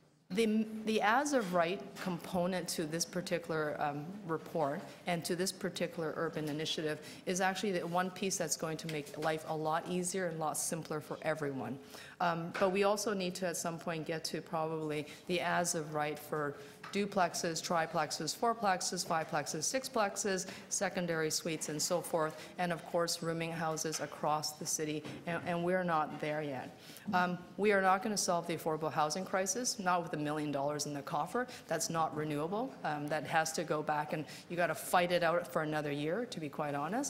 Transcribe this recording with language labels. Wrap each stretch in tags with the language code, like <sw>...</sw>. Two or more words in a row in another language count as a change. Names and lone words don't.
<en>The as-of-right component to this particular report and to this particular urban initiative is actually the one piece that's going to make life a lot easier and a lot simpler for everyone. But we also need to at some point get to probably the as-of-right for duplexes, triplexes, fourplexes, fiveplexes, sixplexes, secondary suites, and so forth, and of course rooming houses across the city, and we're not there yet. We are not going to solve the affordable housing crisis, not with $1 million in the coffer. That's not renewable. That has to go back, and you got to fight it out for another year, to be quite honest.</en>